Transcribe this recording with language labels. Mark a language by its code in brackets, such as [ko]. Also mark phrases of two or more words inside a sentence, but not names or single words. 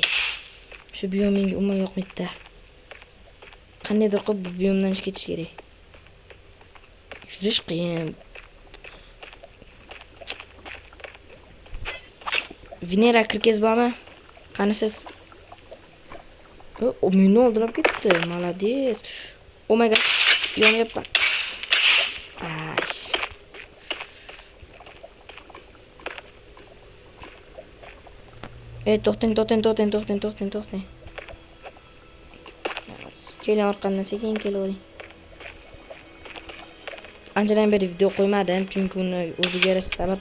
[uz] Shu biyom menga umuman yoqmaydi. Qandaydir qilib bu biyomdan chiqib ketish kerak. Yurish qiyin. Venera kirkez bormi? Qanisiz? O meni o'ldirib ketdi. Молодец. [en] Oh my god. [uz] Yonyapman. Ay. To'xtang. Keling orqamdan sekin kelavering. Anchadan beri video qo'ymadim, chunki uni o'ziga yarasha sabab.